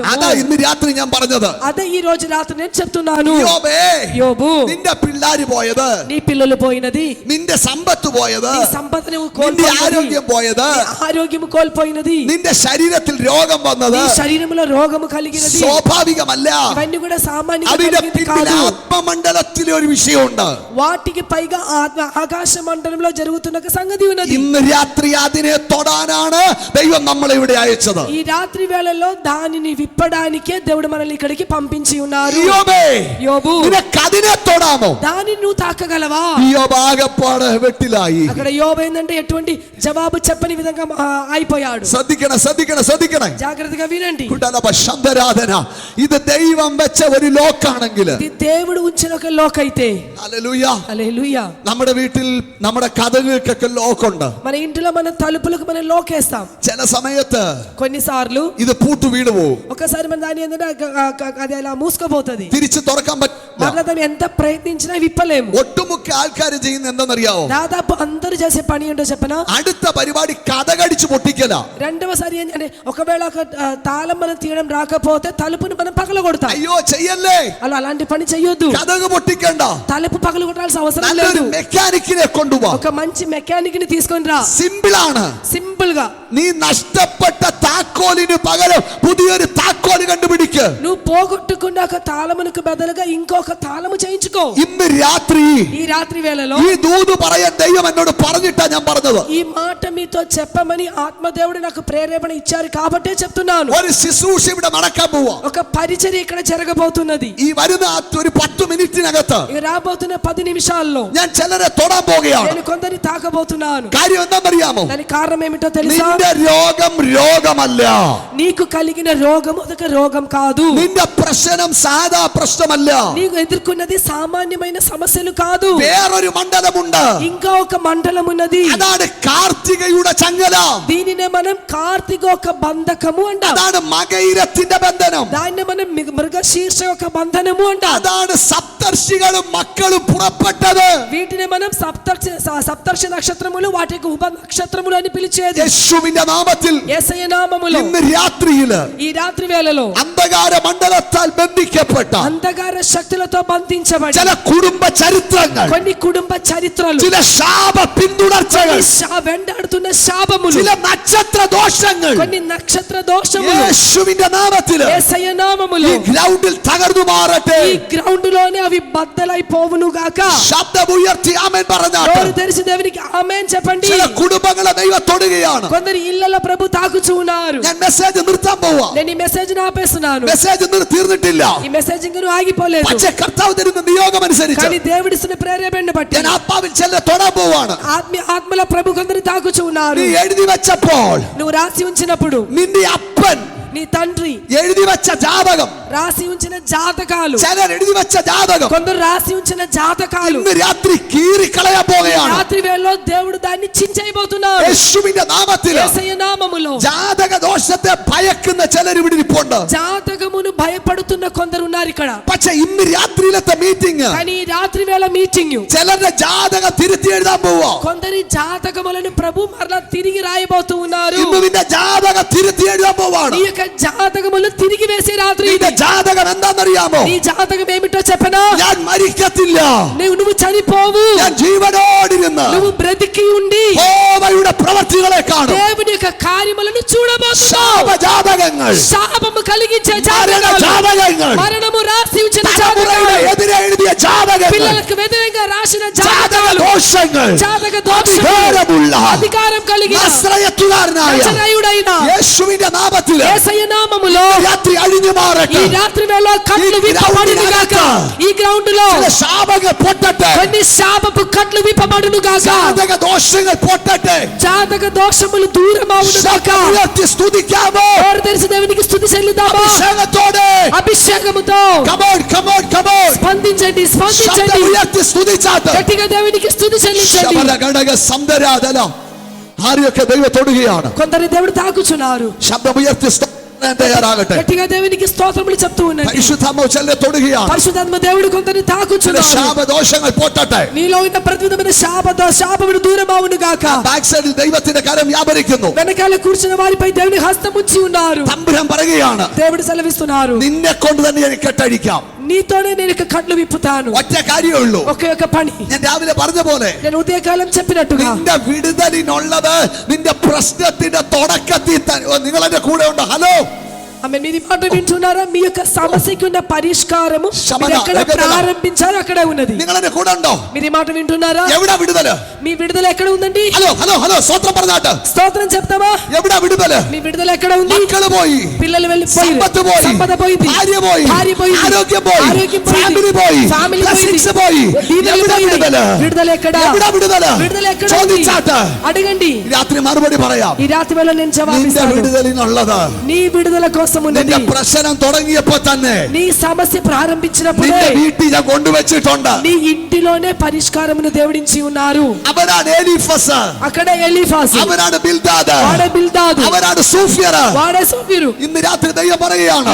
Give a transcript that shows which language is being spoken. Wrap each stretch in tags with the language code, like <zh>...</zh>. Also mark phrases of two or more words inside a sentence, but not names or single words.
<ml>അതാ ഇന്ന് രാത്രി ഞാൻ പറഞ്ഞത്.</ml> <te>అదే ఈ రోజు రాత్రి నేను చెప్తున్నాను.</te> <ml>യോബേ,</ml> <te>యోబు,</te> <ml>നിന്റെ പിള്ളാര് പോയത്,</ml> <te>నీ పిల్లలు పోయినది,</te> <ml>നിന്റെ സമ്പത്ത് പോയത്,</ml> <te>నీ సంపద నువ్వు</te> <ml>നിന്റെ</ml> <te>కోల్పోయినది,</te> <ml>ആരോഗ്യം പോയത്,</ml> <te>నీ ఆరోగ్యం కోల్పోయినది,</te> <ml>നിന്റെ ശരീരത്തിൽ രോഗം വന്നത്</ml> <te>నీ శరీరంలో రోగము కలిగినది,</te> <ml>സ്വാഭാവികമല്ല.</ml> <te>ఇవన్నీ కూడా సామాన్యంగా</te> <ml>അതിന്റെ</ml> <te>కలిగినది</te> <ml>പിന്നിൽ</ml> <te>కాదు.</te> <ml>ആത്മമണ്ഡലത്തിലെ ഒരു വിഷയമുണ്ട്.</ml> <te>వాటికి పైగా ఆకాశ మండలంలో జరుగుతున్న ఒక సంగతి ఉన్నది.</te> <ml>ഇന്ന് രാത്രി അതിനെ തൊടാനാണ് ദൈവം നമ്മളെ ഇവിടെ അയച്ചത്.</ml> <te>ఈ రాత్రి వేళల్లో దానిని విప్పడానికే దేవుడు మనల్ని ఇక్కడికి పంపించి ఉన్నారు.</te> <ml>യോബേ,</ml> <te>యోబు,</te> <ml>നിനക്ക് അതിനെ തൊടാമോ?</ml> <te>దానిని నువ్వు తాకగలవా?</te> <ml>യോബ് ആകപ്പാട് വെട്ടിലായി.</ml> <te>అక్కడ యోబు ఏంటంటే ఎటువంటి జవాబు చెప్పని విధంగా అయిపోయాడు.</te> <ml>ശ്രദ്ധിക്കണം, ശ്രദ്ധിക്കണം, ശ്രദ്ധിക്കണം.</ml> <te>జాగ్రత్తగా వినండి.</te> <ml>ശബ്ദരാധന, ഇത് ദൈവം വെച്ച ഒരു ലോക്കാണെങ്കിൽ,</ml> <te>ఇది దేవుడు ఉంచిన ఒక లోక్ అయితే,</te> <ml>ഹല്ലേലൂയ,</ml> <te>హల్లెలూయా,</te> <ml>നമ്മുടെ വീട്ടിൽ നമ്മുടെ కథകൾക്കൊക്കെ ലോക്കുണ്ട്.</ml> <te>మన ఇంటిలో మన తలుపులకు మనం లోకేస్తాం.</te> <ml>ചില സമയത്ത്</ml> <te>కొన్నిసార్లు</te> <ml>ഇത് പൂട്ടു വീണു പോകും,</ml> <te>ఒకసారి మన దాని ఏంటంటే అది అలా మూసుకుపోతుంది.</te> <ml>തിരിച്ചു തുറക്കാൻ പറ്റില്ല.</ml> <te>మరలా దాన్ని ఎంత ప్రయత్నించినా విప్పలేము.</te> <ml>ഒട്ടുമുക്ക ആൾക്കാർ ചെയ്യുന്ന എന്താണെന്നറിയാവോ?</ml> <te>దాదాపు అందరూ చేసే పని ఏంటో చెప్పనా?</te> <ml>അടുത്ത പരിപാടി കഥകടിച്ചു പൊട്ടിക്കല.</ml> <te>రెండవసారి ఏంటంటే ఒకవేళ ఒక తాళం మనం తీయడం రాకపోతే తలుపుని మనం పగలగొడతాం.</te> <ml>അയ്യോ ചെയ്യല്ലേ,</ml> <te>అలాంటి పని చెయ్యొద్దు.</te> <ml>കഥക് പൊട്ടിക്കണ്ട.</ml> <te>తలుపు పగలగొట్టాల్సిన అవసరం</te> <ml>നല്ലൊരു</ml> <te>లేదు.</te> <ml>മെക്കാനിക്കിനെ കൊണ്ടുപോ.</ml> <te>ఒక మంచి మెకానిక్ ని తీసుకొని రా.</te> <ml>സിമ്പിൾ ആണ്.</ml> <te>సింపుల్ గా</te> <ml>നീ നഷ്ടപ്പെട്ട താക്കോലിന് പകരം പുതിയൊരു താക്കോല് കണ്ടുപിടിക്ക്.</ml> <te>నువ్వు పోగొట్టుకున్న ఒక తాళమునకు బదులుగా ఇంకొక తాళము చేయించుకో.</te> <ml>ഇന്ന് രാത്രി</ml> <te>ఈ రాత్రి వేళలో</te> <ml>ഈ ദൂത് പറയാൻ ദൈവം എന്നോട് പറഞ്ഞിട്ടാ ഞാൻ പറഞ്ഞത്.</ml> <te>ఈ మాట మీతో చెప్పమని ఆత్మదేవుడు నాకు ప్రేరేపణ ఇచ్చారు కాబట్టే చెప్తున్నాను.</te> <ml>ഒരു ശുശ്രൂഷ ഇവിടെ നടക്കാൻ പോവാ.</ml> <te>ఒక పరిచర్య ఇక్కడ జరగబోతున్నది.</te> <ml>ഈ വരുന്ന ഒരു 10 മിനിറ്റിനകത്ത്</ml> <te>ఇక రాబోతున్న 10 నిమిషాల్లో</te> <ml>ഞാൻ ചിലരെ തൊടാൻ പോകുകയാണ്.</ml> <te>నేను కొందరిని తాకబోతున్నాను.</te> <ml>കാര്യം എന്താണെന്നറിയാമോ?</ml> <te>దానికి కారణం ఏమిటో తెలుసా?</te> <ml>നിന്റെ രോഗം രോഗമല്ല.</ml> <te>నీకు కలిగిన రోగం ఒక రోగం కాదు.</te> <ml>നിന്റെ പ്രശ്നം സാധാ പ്രശ്നമല്ല.</ml> <te>నీకు ఎదుర్కొన్నది సామాన్యమైన సమస్యలు కాదు.</te> <ml>വേറൊരു മണ്ഡലമുണ്ട്.</ml> <te>ఇంకా ఒక మండలం ఉన్నది.</te> <ml>അതാണ് കാർത്തികയുടെ ചങ്ങല.</ml> <te>దీనినే మనం కార్తీక ఒక బంధకము అంటాం.</te> <ml>അതാണ് മകയിരത്തിന്റെ ബന്ധനം.</ml> <te>దాన్ని మనం మృగశీర్ష ఒక బంధనము అంటాం.</te> <ml>അതാണ് സപ്തർഷികളും മക്കളും പുറപ്പെട്ടത്.</ml> <te>వీటిని మనం సప్తర్షి నక్షత్రములు వాటికి ఉప నక్షత్రములు అని పిలిచేది.</te> <ml>യേശുവിന്റെ നാമത്തിൽ</ml> <te>యేసయ్య నామములో</te> <ml>ഇന്ന് രാത്രിയില്</ml> <te>ఈ రాత్రి వేళలో</te> <ml>അന്ധകാര മണ്ഡലത്താൽ ബന്ധിക്കപ്പെട്ട</ml> <te>అంధకార శక్తులతో బంధించబడి</te> <ml>ചില കുടുംബ ചരിത്രങ്ങൾ,</ml> <te>కొన్ని కుటుంబ చరిత్రలు,</te> <ml>ചില ശാപ പിന്തുടർച്ചകൾ,</ml> <te>వెంటాడుతున్న శాపములు,</te> <ml>ചില നക്ഷത്ര ദോഷങ്ങൾ</ml> <te>కొన్ని నక్షత్ర దోషములు</te> <ml>യേശുവിന്റെ നാമത്തിൽ</ml> <te>యేసయ్య నామములో</te> <ml>ഈ ഗ്രൗണ്ടിൽ തകർന്നു മാറട്ടെ.</ml> <te>ఈ గ్రౌండ్ లోనే అవి బద్దలైపోవును గాక.</te> <ml>ശബ്ദമുയർത്തി ആമേൻ പറഞ്ഞാട്ടെ.</ml> <te>నోరు తెరిచి దేవునికి ఆమేన్ చెప్పండి.</te> <ml>ചില കുടുംബങ്ങളെ ദൈവം തൊടുകയാണ്.</ml> <te>కొందరు ఇళ్ళలో ప్రభు తాకుచూ ఉన్నారు.</te> <ml>ഞാൻ മെസ്സേജ് നിർത്താൻ പോവാ.</ml> <te>నేను ఈ మెసేజ్ ఆపేస్తున్నాను.</te> <ml>മെസ്സേജ് തീർന്നിട്ടില്ല.</ml> <te>ఈ మెసేజ్ ఇంకా ఆగిపోలేదు.</te> <ml>പക്ഷേ കർത്താവ് തരുന്ന നിയോഗം അനുസരിച്ച്</ml> <te>కానీ దేవుడిస్తున్న ప్రేరేపణను బట్టి</te> <ml>ഞാൻ ആത്മാവിൽ ചിലരെ തൊടാൻ പോവാണ്.</ml> <te>ఆత్మల ప్రభు కొందరు తాకుచూ ఉన్నారు.</te> <ml>നീ എഴുതി വെച്ചപ്പോൾ</ml> <te>నువ్వు రాసి ఉంచినప్పుడు</te> <ml>നിന്റെ അപ്പൻ</ml> <te>నీ తండ్రి</te> <ml>എഴുതി വെച്ച ജാതകം,</ml> <te>రాసి ఉంచిన జాతకాలు,</te> <ml>ചിലർ എഴുതി വെച്ച ജാതകം</ml> <te>కొందరు రాసి ఉంచిన జాతకాలు</te> <ml>ഇന്ന് രാത്രി കീറിക്കളയാൻ പോവുകയാണ്.</ml> <te>రాత్రి వేళలో దేవుడు దాన్ని చించైపోతున్నాడు.</te> <ml>യേശുവിന്റെ നാമത്തിൽ</ml> <te>యేసయ్య నామములో</te> <ml>ജാതക ദോഷത്തെ ഭയക്കുന്ന ചിലർ ഇവിടെ ഇരിപ്പുണ്ട്.</ml> <te>జాతకమును భయపడుతున్న కొందరు ఉన్నారు ఇక్కడ.</te> <ml>പക്ഷെ ഇന്ന് രാത്രിയിലത്തെ മീറ്റിംഗ്</ml> <te>కానీ ఈ రాత్రి వేళ మీటింగ్</te> <ml>ചിലരുടെ ജാതകം തിരുത്തി എഴുതാൻ പോവാ.</ml> <te>కొందరి జాతకములను ప్రభు మరలా తిరిగి రాయబోతూ ఉన్నారు.</te> <ml>ഇന്ന് നിന്റെ ജാതകം തിരുത്തി എഴുതാൻ പോവാണ്.</ml> <te>నీ యొక్క జాతకములు తిరిగి వేసే రాత్రి.</te> <ml>നിന്റെ ജാതകം എന്താണെന്നറിയാമോ?</ml> <te>నీ జాతకం ఏమిటో చెప్పనా?</te> <ml>ഞാൻ മരിക്കത്തില്ല,</ml> <te>నువ్వు చనిపోవు,</te> <ml>ഞാൻ ജീവനോടിരുന്ന്</ml> <te>నువ్వు బ్రతికి ఉండి</te> <ml>യഹോവയുടെ പ്രവൃത്തികളെ കാണും.</ml> <te>దేవుని యొక్క కార్యములను చూడబోతున్నావు.</te> <ml>ശാപജാതകങ്ങൾ,</ml> <te>శాపము కలిగించే</te> <ml>മരണജാതകങ്ങൾ,</ml> <te>మరణము రాసి ఉంచిన</te> <ml>തലമുറയുടെ എതിരെ എഴുതിയ ജാതകങ്ങൾ,</ml> <te>పిల్లలకు వ్యతిరేకంగా రాసిన</te> <ml>ജാതകദോഷങ്ങൾ, അധികാരമുള്ള</ml> <te>అధికారం కలిగిన</te> <ml>നസ്രയത്തുകാരനായ</ml> <te>నజరేయుడైన</te> <ml>യേശുവിന്റെ നാമത്തിൽ</ml> <te>యేసయ్య నామములో</te> <ml>രാത്രി അഴിഞ്ഞു മാറട്ടെ.</ml> <te>ఈ రాత్రి వేళ కట్లు విప్పబడును గాక. ఈ గ్రౌండ్ లో</te> <ml>ചില ശാപങ്ങൾ പൊട്ടട്ടെ.</ml> <te>కొన్ని శాపపు కట్లు విప్పబడును గాక.</te> <ml>ജാതകദോഷങ്ങൾ പൊട്ടട്ടെ.</ml> <te>జాతక దోషములు దూరమవును గాక.</te> <ml>ഉയർത്തി സ്തുതിക്കാമോ?</ml> <te>నోరు తెరిచి దేవునికి స్తుతి చెల్లిద్దామా?</te> <ml>അഭിഷേകത്തോടെ</ml> <te>అభిషేకముతో</te> <en>come on, come on, come on.</en> <te>స్పందించండి, స్పందించండి.</te> <ml>ശബ്ദം ഉയർത്തി സ്തുതിച്ചാട്ട്</ml> <te>గట్టిగా దేవునికి స్తుతి చెల్లించండి.</te> <ml>ശബദഗണക സന്ദരാധന ആരെയൊക്കെ ദൈവം തൊടുകയാണ്.</ml> <te>కొందరు దేవుడు తాకుచున్నారు.</te> <ml>ശബ്ദം ഉയർത്തി തയ്യാറാകട്ടെ.</ml> <te>గట్టిగా దేవునికి స్తోత్రములు చెప్తూ ఉండండి.</te> <ml>പരിശുദ്ധാത്മാവ് ചിലരെ തൊടുകയാണ്.</ml> <te>పరిశుద్ధాత్మ దేవుడు కొందరిని తాకుచున్నారు.</te> <ml>ശാപദോഷങ്ങൾ പൊട്ടട്ടെ.</ml> <te>నీలో ఉన్న ప్రతి విధమైన శాపములు దూరమవును గాక.</te> <en>back side-il</en> <ml>ദൈവത്തിന്റെ കരം വ്യാപരിക്കുന്നു.</ml> <te>వెనకాల కూర్చున్న వారిపై దేవుని హస్తం ఉంచి ఉన్నారు.</te> <ml>തമ്പുരാൻ പറയുകയാണ്,</ml> <te>దేవుడు సెలవిస్తున్నారు,</te> <ml>നിന്നെ കൊണ്ട് തന്നെ എനിക്ക് കെട്ടഴിക്കാം.</ml> <te>నీతోనే నేను ఇక కట్లు విప్పుతాను.</te> <ml>ഒറ്റ കാര്യമേ ഉള്ളൂ.</ml> <te>ఒకే ఒక పని.</te> <ml>ഞാൻ രാവിലെ പറഞ്ഞ പോലെ</ml> <te>నేను ఉదయకాలం చెప్పినట్టుగా</te> <ml>നിന്റെ വിടുതലിനുള്ളത് നിന്റെ പ്രശ്നത്തിന്റെ തുടക്കത്തിൽ നിങ്ങൾ എന്റെ കൂടെ ഉണ്ട്. ഹലോ,</ml> <te>ఆమె మీరు మాట వింటున్నారా? మీ యొక్క సమస్యకి ఉన్న పరిష్కారము శమన, మీరు ఎక్కడ ప్రారంభించారో అక్కడే ఉన్నది.</te> <ml>നിങ്ങൾ എന്റെ കൂടെ ഉണ്ടോ?</ml> <te>మీరు ఈ మాట వింటున్నారా?</te> <ml>എവിടെ വിടുതല്?</ml> <te>మీ విడుదల ఎక్కడ ఉందండి?</te> <en>hello hello hello,</en> <ml>സ്വത്രം പറഞ്ഞാട്ട്</ml> <te>స్తోత్రం చెప్తావా?</te> <ml>എവിടെ വിടുതല്?</ml> <te>మీ విడుదల ఎక్కడ ఉంది?</te> <ml>മക്കള് പോയി,</ml> <te>పిల్లలు వెళ్ళిపోయి,</te> <ml>സമ്പത്ത് പോയി,</ml> <te>సంపద పోయింది,</te> <ml>ഭാര്യ പോയി,</ml> <te>భార్య పోయింది,</te> <ml>ആരോഗ്യം പോയി,</ml> <te>ఆరోగ్యం</te> <ml>ഫാമിലി പോയി,</ml> <te>ఫ్యామిలీ</te> <ml>ബ്ലെസ്സിങ്സ് പോയി.</ml> <te>దీవెనలు</te> <ml>എവിടെ</ml> <te>పోయినాయి.</te> <ml>വിടുതല്?</ml> <te>విడుదల ఎక్కడ?</te> <ml>എവിടെ വിടുതല്?</ml> <te>విడుదల ఎక్కడ ఉంది?</te> <ml>ചോദിച്ചാട്ട്</ml> <te>అడగండి.</te> <ml>രാത്രി മറുപടി പറയാം.</ml> <te>ఈ రాత్రి వేళ నేను</te> <ml>നിന്റെ</ml> <te>జవాబిస్తాను.</te> <ml>വിടുതലിനുള്ളത്</ml> <te>నీ విడుదల కోసం ఉన్నది.</te> <ml>നിന്റെ പ്രശ്നം തുടങ്ങിയപ്പോ തന്നെ</ml> <te>నీ సమస్య ప్రారంభించినప్పుడే</te> <ml>നിന്റെ വീട്ടിൽ ഞാൻ കൊണ്ടുവച്ചിട്ടുണ്ട്.</ml> <te>నీ ఇంటిలోనే పరిష్కారమును దేవుడించి ఉన్నారు.</te> <ml>അവനാണ് എലീഫസ്,</ml> <te>అక్కడ ఎలీఫాసు,</te> <ml>അവനാണ് ബിൽദാദ്,</ml> <te>వాడే బిల్దాదు,</te> <ml>അവനാണ് സൂഫ്യര്.</ml> <te>వాడే సోఫీరు.</te> <ml>ഇന്ന് രാത്രി ദൈവം പറയുകയാണ്,</ml>